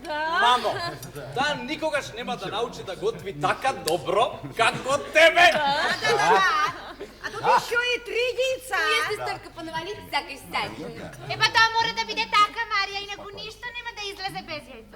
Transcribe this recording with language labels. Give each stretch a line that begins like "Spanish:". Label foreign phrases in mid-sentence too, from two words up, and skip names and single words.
Macedonian: Мамо, да никогаш нема да научи да готви така добро, како тебе.
Russian: А тут еще и 3 яйца. Если только понавалить всякой всячины.
Macedonian: Епа тоа мора да биде така, Марија, инаку ништо нема да излезе без јајца.